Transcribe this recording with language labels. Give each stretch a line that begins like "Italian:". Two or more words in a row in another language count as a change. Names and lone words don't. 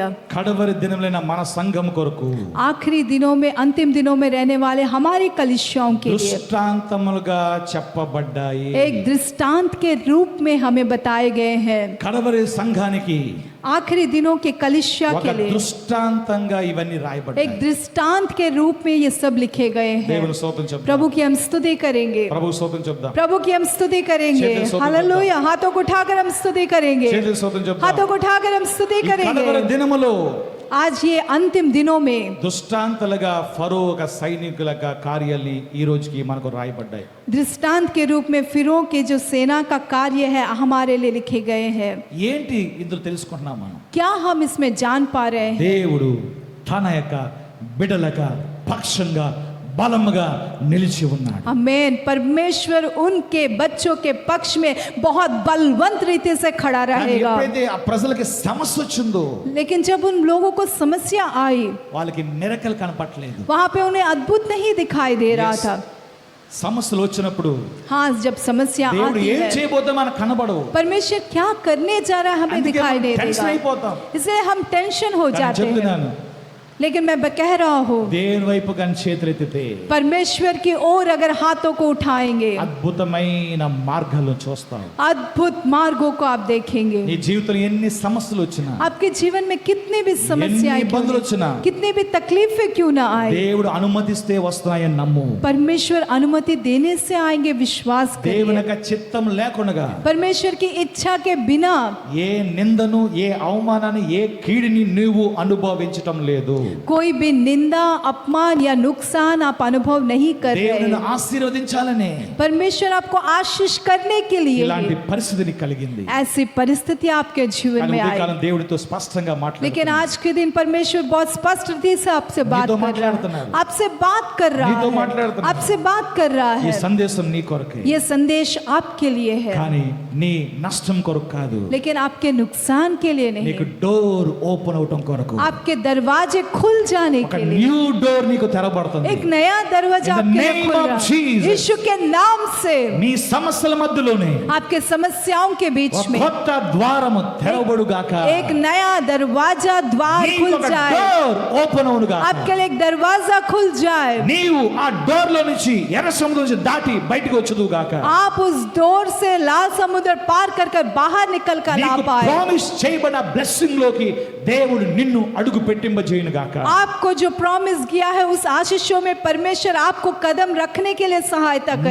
Telugu: కడవరి దినములైన మన సంఘం కొరకు
Hindi: आखिरी दिनों में, अंतिम दिनों में रहने वाले हमारी कलिसियाओं के लिए
Telugu: దృష్టాంతములుగా చెప్పబడ్డాయి.
Hindi: एक दृष्टांत के रूप में हमें बताए गए हैं।
Telugu: కడవరి సంఘానికి
Hindi: आखिरी दिनों के कलिसिया
Telugu: ఒక
Hindi: के लिए
Telugu: దృష్టాంతంగా ఇవన్నీ
Hindi: एक
Telugu: రాయబడ్డాయి.
Hindi: दृष्टांत के रूप में ये सब लिखे गए हैं।
Telugu: దేవుని స్తోత్రం చెప్దాం.
Hindi: प्रभु की हम स्तुति करेंगे,
Telugu: ప్రభు స్తోత్రం చెప్దాం.
Hindi: प्रभु की हम स्तुति करेंगे।
Telugu: చేతులు స్తోత్రం
Hindi: हालेलुया, हाथों को उठाकर हम स्तुति करेंगे,
Telugu: చేతులు స్తోత్రం చెప్దాం.
Hindi: हाथों को उठाकर हम स्तुति
Telugu: ఈ కడవరి
Hindi: करेंगे।
Telugu: దినములో
Hindi: आज ये अंतिम दिनों में
Telugu: దృష్టాంతలుగా ఫరో ఒక సైనికులుగా కార్యాలు ఈ రోజుకి మనకు రాయబడ్డాయి.
Hindi: दृष्टांत के रूप में फिरौन के जो सेना का कार्य है हमारे लिए लिखे गए हैं।
Telugu: ఏంటి ఇందులో తెలుసుకుంటున్నాం మనం?
Hindi: क्या हम इसमें जान पा रहे हैं?
Telugu: దేవుడు తన యొక్క బిడ్డలక పక్షంగా బలముగా నిలిచి ఉన్నాడు.
Hindi: आमीन। परमेश्वर उनके बच्चों के पक्ष में बहुत बलवंत रीति से खड़ा
Telugu: కానీ
Hindi: रहेगा।
Telugu: ఎప్పుడైతే ఆ ప్రజలకి సమస్య వచ్చిందో
Hindi: लेकिन जब उन लोगों को समस्या आई,
Telugu: వాళ్ళకి మిరకల్ కనపట్లేదు.
Hindi: वहां पे उन्हें अद्भुत नहीं दिखाई दे रहा
English: Yes.
Hindi: था।
Telugu: సమస్యలు వచ్చినప్పుడు
Hindi: हाँ, जब समस्या
Telugu: దేవుడు
Hindi: आती
Telugu: ఏం
Hindi: है,
Telugu: చేయబోతే మనకు కనబడవు.
Hindi: परमेश्वर क्या करने जा रहा है हमें
Telugu: అందుకే
Hindi: दिखाई
Telugu: మనం
Hindi: नहीं
Telugu: టెన్షన్
Hindi: देगा,
Telugu: అయిపోతాం.
Hindi: इसलिए हम टेंशन हो
Telugu: కానీ
Hindi: जाते हैं।
Telugu: చెప్తున్నాను,
Hindi: लेकिन मैं कह रहा हूँ
Telugu: దేవుని వైపు కానీ చేతులెత్తితే
Hindi: परमेश्वर की ओर अगर हाथों को उठाएंगे
Telugu: అద్భుతమైన మార్గాలు చూస్తాం.
Hindi: अद्भुत मार्गों को आप देखेंगे.
Telugu: నీ జీవితంలో ఎన్ని సమస్యలు వచ్చినా,
Hindi: आपके जीवन में कितनी भी समस्याएं
Telugu: ఎన్ని
Hindi: क्यों
Telugu: ఇబ్బందులు
Hindi: न-
Telugu: వచ్చినా,
Hindi: कितनी भी तकलीफें क्यों ना आए,
Telugu: దేవుడు అనుమతిస్తే వస్తాయని నమ్ము.
Hindi: परमेश्वर अनुमति देने से आएंगे, विश्वास
Telugu: దేవుని
Hindi: करिए.
Telugu: యొక్క చిత్తం లేకుండా
Hindi: परमेश्वर की इच्छा के बिना
Telugu: ఏ నిందను, ఏ అవమానాన్ని, ఏ కీడిని నువ్వు అనుభవించటం లేదు.
Hindi: कोई भी निंदा, अपमान या नुकसान आप अनुभव नहीं कर रहे
Telugu: దేవుని
Hindi: हैं.
Telugu: ఆశీర్వదించాలనే
Hindi: परमेश्वर आपको आशीष करने के लिए
Telugu: ఇలాంటి పరిస్థితిని కలిగింది.
Hindi: ऐसी परिस्थिति आपके जीवन
Telugu: కానీ
Hindi: में
Telugu: ఉదయకాలం
Hindi: आई.
Telugu: దేవుడితో స్పష్టంగా
Hindi: लेकिन
Telugu: మాట్లాడుతున్నాడు.
Hindi: आज के दिन परमेश्वर बहुत स्पष्ट रीति से आपसे बात
Telugu: నీతో
Hindi: कर रहा
Telugu: మాట్లాడుతున్నాడు.
Hindi: है, आपसे बात कर रहा
Telugu: నీతో
Hindi: है,
Telugu: మాట్లాడుతున్నాడు.
Hindi: आपसे बात कर रहा
Telugu: ఈ
Hindi: है.
Telugu: సందేశం నీ కొరకే,
Hindi: ये संदेश आपके लिए है,
Telugu: కానీ నీ నష్టం కొరకు కాదు.
Hindi: लेकिन आपके नुकसान के लिए
Telugu: నీకు
Hindi: नहीं,
English: door open
Telugu: అవటం కొరకు.
Hindi: आपके दरवाजे खुल जाने
Telugu: ఒక
Hindi: के लिए.
English: new door
Telugu: నీకు తెరబడుతుంది.
Hindi: एक नया दरवाजा
English: In the
Hindi: आपके लिए
English: name
Hindi: खुल
English: of
Hindi: रहा है.
English: Jesus.
Hindi: यीशु के नाम से
Telugu: నీ సమస్యల మధ్యలోనే
Hindi: आपके समस्याओं के बीच
Telugu: ఒక
Hindi: में
Telugu: కొత్త ద్వారము తెరవబడుగాక.
Hindi: एक नया दरवाजा द्वार
Telugu: నీకు
Hindi: खुल
Telugu: ఒక
Hindi: जाए,
English: door open
Telugu: అవునుగాక.
Hindi: आपके लिए एक दरवाजा खुल जाए,
Telugu: నీవు ఆ డోర్ లో నుంచి ఎర్ర సముద్రం నుంచి దాటి బయటికి వచ్చుదుగాక.
Hindi: आप उस डोर से लाल समुद्र पार कर कर बाहर निकल कर आ
Telugu: నీకు
Hindi: पाए.
Telugu: ప్రామిస్ చేయబడిన బ్లెస్సింగ్ లోకి దేవుడు నిన్ను అడుగు పెట్టింపజేయునుగాక.
Hindi: आपको जो प्रॉमिस किया है उस आशीषों में परमेश्वर आपको कदम रखने के लिए सहायता करे.